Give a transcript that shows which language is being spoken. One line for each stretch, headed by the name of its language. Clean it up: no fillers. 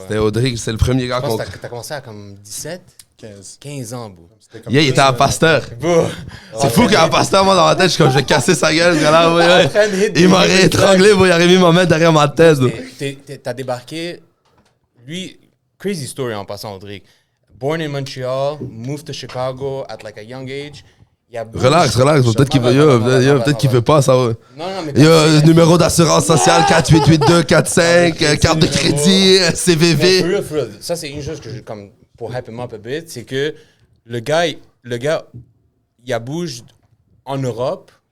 French: C'était Audric, c'est le premier gars qu'on... T'as commencé à comme 17? 15 ans, bro. Yeah, il était à pasteur. C'est fou qu'à pasteur, moi, dans ma tête, je suis comme, je vais casser sa gueule. Ce gars-là, ouais. Il m'aurait étranglé, il aurait mis ma main derrière ma tête. T'as débarqué, lui,
English: crazy story
French: en passant, Audric.
English: Born in Montreal, moved to Chicago at like a young age.
French: Relax, peut-être qu'il veut, peut-être qu'il veut pas ça. Non, mais numéro d'assurance sociale 488245, carte de crédit, CVV.
English: For real.
French: Ça, c'est une chose que je, comme, pour
English: hype him up a bit,
French: c'est que le gars, il a bougé en Europe.